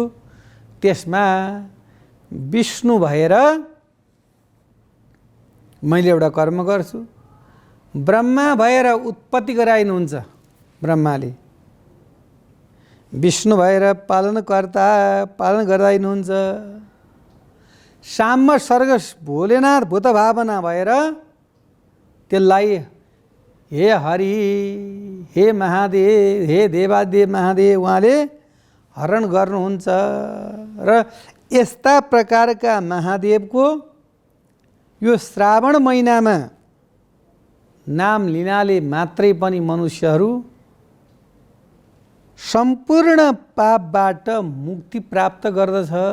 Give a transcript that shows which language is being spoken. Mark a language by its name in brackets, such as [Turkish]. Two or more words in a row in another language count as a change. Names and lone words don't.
[Nepali] त्यसमा विष्णु भएर मैले एउटा कर्म गर्छु, ब्रह्मा भएर उत्पत्ति गराइनुहुन्छ ब्रह्माले, विष्णु भएर पालनकर्ता पालन गराइनुहुन्छ, साम्य सर्ग भोलेनाथ भूत भावना भएर त्यसलाई हे हरि हे महादेव हे देवादेव महादेव उहाँले हरण गर्नुहुन्छ। र यस्ता प्रकारका महादेवको यो श्रावण महिनामा नाम लिनाले मात्रै पनि मनुष्यहरू सम्पूर्ण पापबाट मुक्ति प्राप्त गर्दछ।